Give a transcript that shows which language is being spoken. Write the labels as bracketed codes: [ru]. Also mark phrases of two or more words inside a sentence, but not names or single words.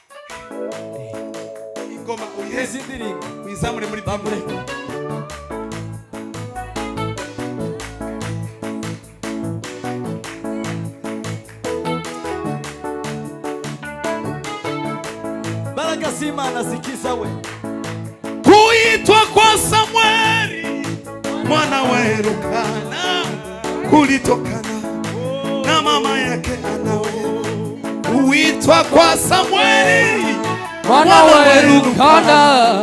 [rw] ingoma uyiheze indirimbo uyizamure muri bamureke. Baraka z'Imana zikiza we. [sw] Kuitwa kwa Samueli mwana wa Elkana kulitokana na mama yake Anawe. Kuitwa kwa Samueli Mwana wa Elkana